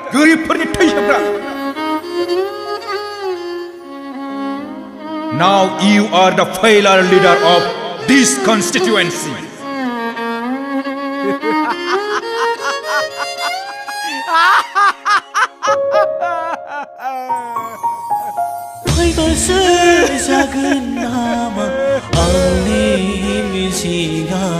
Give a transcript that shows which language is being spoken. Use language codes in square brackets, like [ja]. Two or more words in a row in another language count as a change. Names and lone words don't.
[brx] गोरिबफोरनि थैजोबग्रा। [en] Now you are the failure leader of this constituency. [brx] फैगोसो जागोन नामा आंनि मिजिंआ